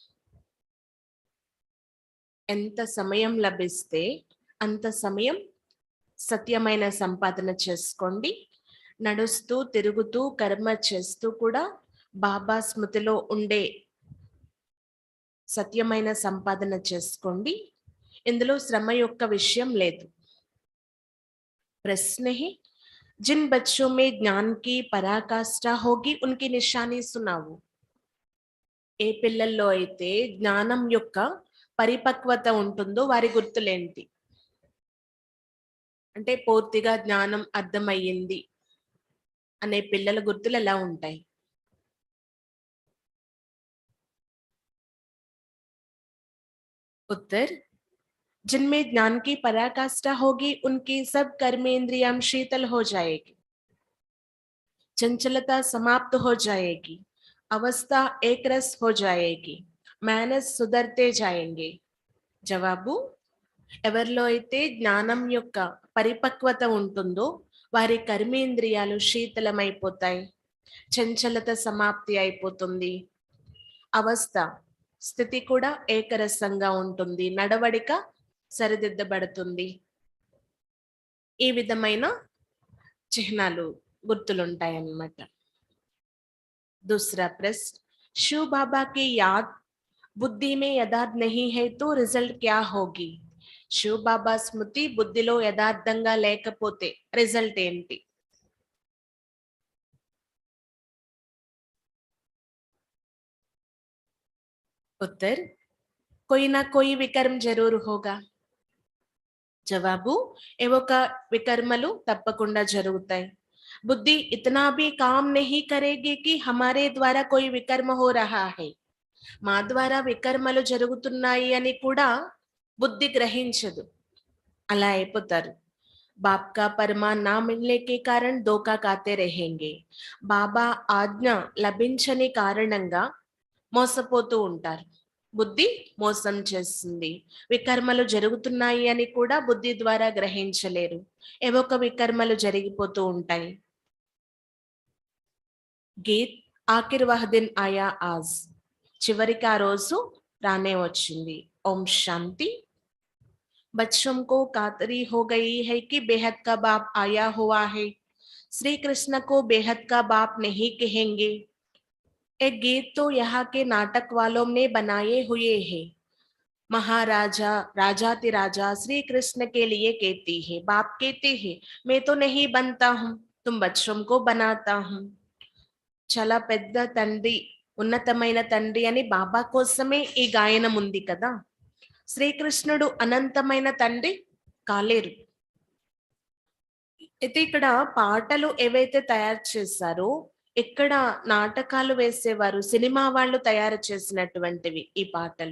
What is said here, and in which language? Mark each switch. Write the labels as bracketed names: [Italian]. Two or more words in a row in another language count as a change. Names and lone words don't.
[Telugu] ఎంత సమయం లభిస్తే అంత సమయం సత్యమైన సంపాదన చేసుకోండి. నడుస్తూ తిరుగుతూ కర్మ చేస్తూ కూడా బాబా స్మృతిలో ఉండే సత్యమైన సంపాదన చేసుకోండి. ఇందులో శ్రమ యొక్క విషయం లేదు. [Hindi] प्रश्न है, जिन बच्चों में ज्ञान की पराकाष्ठा होगी उनकी निशानी सुनाओ. [Telugu] ఏ పిల్లల్లో అయితే జ్ఞానం యొక్క పరిపక్వత ఉంటుందో వారి గుర్తులేంటి? అంటే పూర్తిగా జ్ఞానం అర్థమయ్యింది అనే పిల్లల గుర్తులు ఎలా ఉంటాయి? [Hindi] उत्तर, जिनमें ज्ञान की पराकाष्ठा होगी उनकी सब कर्मेंद्रियां शीतल हो जाएगी, चंचलता समाप्त हो जाएगी, अवस्था एक रस हो जाएगी, मैनस सुधरते जाएंगे. [Telugu] జవాబు, ఎవరిలో అయితే జ్ఞానం యొక్క పరిపక్వత ఉంటుందో వారి కర్మేంద్రియాలు శీతలమైపోతాయి, చంచలత సమాప్తి అయిపోతుంది, అవస్థ స్థితి కూడా ఏకరసంగా ఉంటుంది, నడవడిక సరిదిద్దబడుతుంది. ఈ విధమైన చిహ్నాలు గుర్తులుంటాయన్నమాట. [Hindi] दूसरा प्रश्न, शिव बाबा की याद बुद्धि में यथार्थ नहीं है तो रिजल्ट क्या होगी? [Telugu] శివ బాబా స్మృతి బుద్ధిలో యథార్థంగా లేకపోతే రిజల్ట్ ఏంటి? [Hindi] उत्तर, कोई ना कोई विकर्म जरूर होगा. [Telugu] జవాబు, ఏవో ఒక వికర్మలు తప్పకుండా జరుగుతాయి. [Hindi] बुद्धि इतना भी काम नहीं करेगी कि हमारे द्वारा कोई विकर्म हो रहा है. [Telugu] మా ద్వారా వికర్మలు జరుగుతున్నాయి అని కూడా బుద్ధి గ్రహించదు. అలా అయిపోతారు. [Hindi] बाप का परमान ना मिलने के कारण धोखा खाते रहेंगे. [Telugu] బాబా ఆజ్ఞ లభించని కారణంగా మోసపోతూ ఉంటారు. బుద్ధి మోసం చేస్తుంది. వికర్మలు జరుగుతున్నాయి అని కూడా బుద్ధి ద్వారా గ్రహించలేరు. ఏవో ఒక వికర్మలు జరిగిపోతూ ఉంటాయి. [Hindi] गीत आखिर वह दिन आया आज, [Telugu] చివరికి ఆ రోజు రానే వచ్చింది. ఓం శాంతి. [Hindi] बच्चों को कातरी हो गई है कि बेहद का बाप आया हुआ है. श्री कृष्ण को बेहद का बाप नहीं कहेंगे. एक गीत तो यहाँ के नाटक वालों ने बनाए हुए हैं. महाराजा राजातिराजा श्री कृष्ण के लिए कहती है, बाप कहते हैं मैं तो नहीं बनता हूँ, तुम बच्चों को बनाता हूँ. [Telugu] చాలా పెద్ద తండ్రి, ఉన్నతమైన తండ్రి అని బాబా కోసమే ఈ గాయనం ఉంది కదా. శ్రీకృష్ణుడు అనంతమైన తండ్రి కాలేరు. అయితే ఇక్కడ పాటలు ఏవైతే తయారు చేశారో, ఇక్కడ నాటకాలు వేసేవారు సినిమా వాళ్ళు తయారు చేసినటువంటివి ఈ పాటలు.